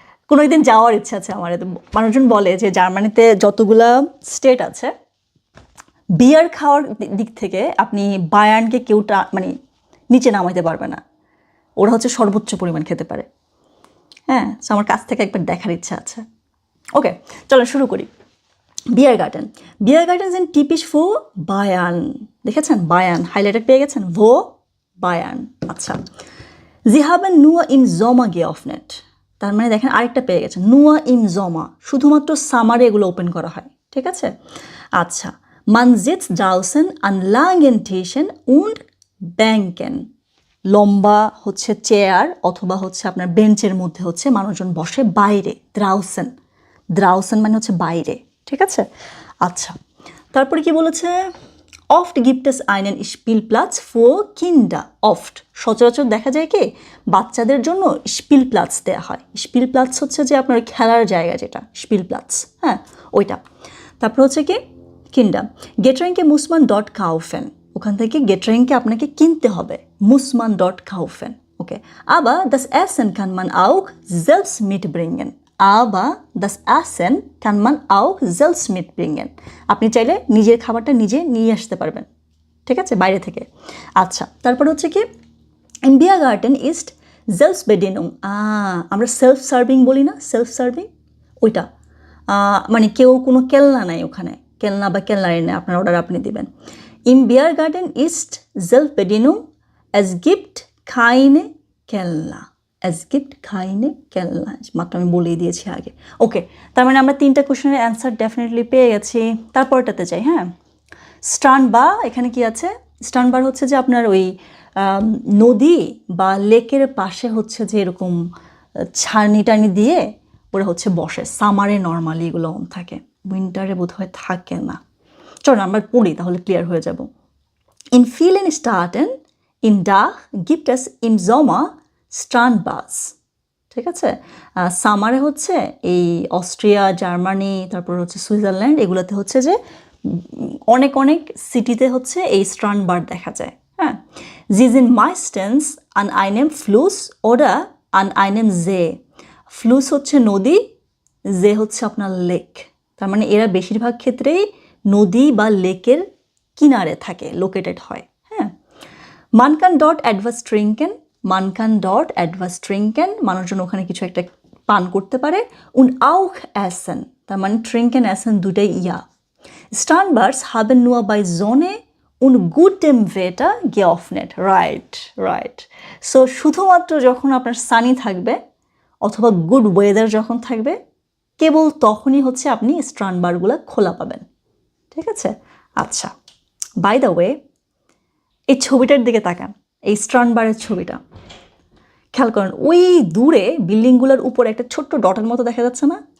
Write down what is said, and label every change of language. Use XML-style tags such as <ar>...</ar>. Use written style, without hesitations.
<bn>কোনো একদিন যাওয়ার ইচ্ছা আছে আমার। মানুষজন বলে যে জার্মানিতে যতগুলা স্টেট আছে বিয়ার খাওয়ার দিক থেকে আপনি বায়ার্নকে কেউটা মানে নিচে নামাইতে পারবে না, ওরা হচ্ছে সর্বোচ্চ পরিমাণ খেতে পারে, হ্যাঁ। সো আমার কাছ থেকে একবার দেখার ইচ্ছা আছে। ওকে, চলো শুরু করি।</bn> <de>বিয়ার গার্ডেন sind typisch für Bayern, দেখেছেন?</de> <bn>বায়ার্ন হাইলাইটার পেয়ে গেছেন, wo বায়ার্ন। আচ্ছা,</bn> <de>sie haben nur im Sommer geöffnet,</de> <bn>তার মানে দেখেন আরেকটা পেয়ে গেছেন,</bn> <de>nur im Sommer,</de> <bn>শুধুমাত্র সামারে এগুলো ওপেন করা হয়, ঠিক আছে? আচ্ছা,</bn> <de>man sitzt draußen an langen Tischen und Bänken,</de> <bn>লম্বা হচ্ছে চেয়ার অথবা হচ্ছে আপনার বেঞ্চের মধ্যে হচ্ছে মানুষজন বসে বাইরে, draußen মানে হচ্ছে বাইরে, ঠিক আছে? আচ্ছা, তারপরে কি বলেছে?</bn> <de>Oft gibt es einen Spielplatz für Kinder.</de> <bn>Oft, সচরাচর দেখা যায় কি বাচ্চাদের জন্য Spielplatz দেওয়া হয়। Spielplatz হচ্ছে যে আপনার খেলার জায়গা, যেটা Spielplatz, হ্যাঁ, ওইটা। তারপর হচ্ছে কি Kinder.</bn> <de>Getränke muss man dort kaufen.</de> <bn>ওখান থেকে গেটরিংকে আপনাকে কিনতে হবে,</bn> <de>muss man dort kaufen.</de> <en>Okay.</en> <de>Aber das Essen kann man auch selbst mitbringen. Aber das Essen kann man auch selbst mitbringen.</de> <bn>আপনি চাইলে নিজের খাবারটা নিজে নিয়ে আসতে পারবেন, ঠিক আছে, বাইরে থেকে। আচ্ছা, তারপর হচ্ছে কি</bn> <de>in Biergarten ist Selbstbedienung.</de> <bn>আমরা সেলফ সার্ভিং বলি না, সেলফ সার্ভিং, ওইটা মানে কেউ কোনো কেলনা নাই ওখানে, কেলনা বা কেলনারি নেই, আপনার অর্ডার আপনি দিবেন।</bn> <de>Im Biergarten ist Selbstbedienung. Es gibt keine Kellner. Es gibt keine Kellner.</de> <bn>মাত্র আমি বলেই দিয়েছি আগে। ওকে, তার মানে আমরা 3টা কোশ্চেনের অ্যান্সার ডেফিনেটলি পেয়ে গেছি। তারপরটাতে যাই, হ্যাঁ। স্ট্রান্ডবার, এখানে কি আছে? স্ট্রান্ডবার হচ্ছে যে আপনার ওই নদী বা লেকের পাশে হচ্ছে যে এরকম ছানি টানি দিয়ে ওরা হচ্ছে বসে, সামারে নর্মালি এগুলো অন থাকে, উইন্টারে বোধহয় থাকে না। চলো আমরা পড়ি তাহলে ক্লিয়ার হয়ে যাব।</bn> <de>In vielen Staaten in Dach gibt es im Sommer Strandbars,</de> <bn>ঠিক আছে? সামারে হচ্ছে এই অস্ট্রিয়া, জার্মানি, তারপর হচ্ছে সুইজারল্যান্ড, এগুলোতে হচ্ছে যে অনেক অনেক সিটিতে হচ্ছে এই স্ট্রান্ডবার দেখা যায়, হ্যাঁ।</bn> <de>Sie sind meistens an einem Fluss oder an einem See.</de> <bn>Fluss হচ্ছে নদী, See হচ্ছে আপনার লেক, তার মানে এরা বেশিরভাগ ক্ষেত্রেই নদী বা লেকের কিনারে থাকে, লোকেটেড হয়, হ্যাঁ।</bn> <de>Man kann dort etwas trinken. Man kann dort etwas trinken,</de> <bn>মানুষজন ওখানে কিছু একটা পান করতে পারে।</bn> <de>Und auch essen,</de> <bn>তার মানে</bn> <de>trinken, essen</de> <bn>দুটাই ইয়া।</bn> <de>Strandbars haben nur bei Sonne und gutem Wetter geöffnet.</de> <en>Right.</en> <bn>So শুধুমাত্র যখন আপনার সানি থাকবে অথবা গুড ওয়েদার যখন থাকবে, কেবল তখনই হচ্ছে আপনি স্ট্রান্ডবারগুলো খোলা পাবেন, ঠিক আছে? আচ্ছা, বাই দ্য ওয়ে, এই ছবিটার দিকে তাকান, এই স্ট্রান্ডবারের ছবিটা খেয়াল করেন, ওই দূরে বিল্ডিংগুলোর উপর একটা ছোট্ট ডটের মতো দেখা যাচ্ছে না?</bn>